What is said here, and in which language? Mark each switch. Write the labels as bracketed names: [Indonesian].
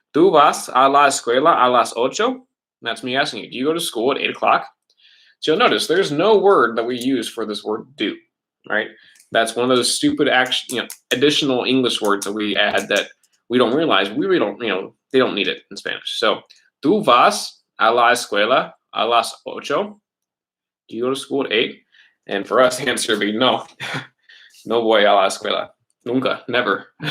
[Spanish] Tu vas a la escuela a las 8. [English] And that's me asking you, do you go to school at 8 o'clock? So you'll notice there's no word that we use for this word do, right? That's one of those stupid additional English words that we add that we don't realize. We really don't, they don't need it in Spanish. [Spanish] So, tu vas a la escuela a las 8. [English] Do you go to school at 8? And for us, the answer would be no. [Spanish] No voy a la escuela. Nunca, [English] never.